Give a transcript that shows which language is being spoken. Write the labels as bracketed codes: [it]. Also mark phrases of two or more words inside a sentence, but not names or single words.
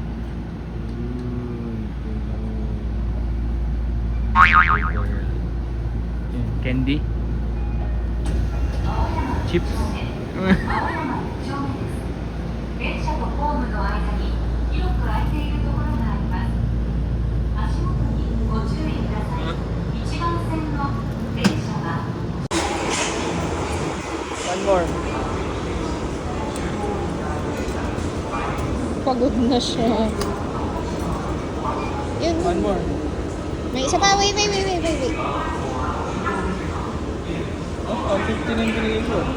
[en] Candy. Chips. [ja] 電車とホームの間に広く空いているところがあります。足元にご注意ください。1番線の電車は [en] One more. [tl] Pagod na siya. Yun. [en] One more. [tl] May isa pa. Wait. Oh, 50 ng grego.